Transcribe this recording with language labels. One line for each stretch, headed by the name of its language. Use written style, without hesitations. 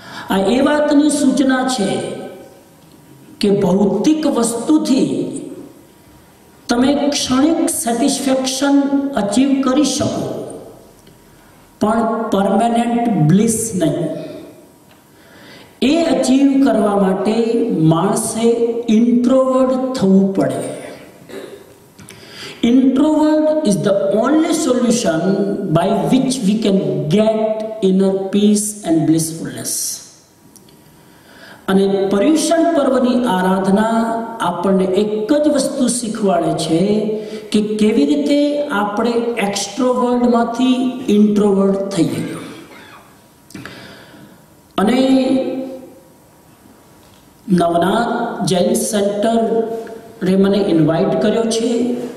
Gujarati: આ એ વાતની સૂચના છે કે ભૌતિક વસ્તુથી તમે ક્ષણિક સેટિસ્ફેક્શન અચીવ કરી શકો, પણ પરમેનન્ટ બ્લિસ નહીં. એ અચીવ કરવા માટે માણસે ઇન્ટ્રોવર્ટ થવું પડે.
English: Introvert is the only solution by which we can get inner peace and blissfulness.
Gujarati: અને પર્યુષણ પર્વની આરાધના આપણને એક જ વસ્તુ શીખવાડે છે કે કેવી રીતે આપણે એક્સ્ટ્રોવર્ટમાંથી ઇન્ટ્રોવર્ટ થઈએ. અને નવનાથ જૈન સેન્ટરે મને ઇન્વાઇટ કર્યો છે.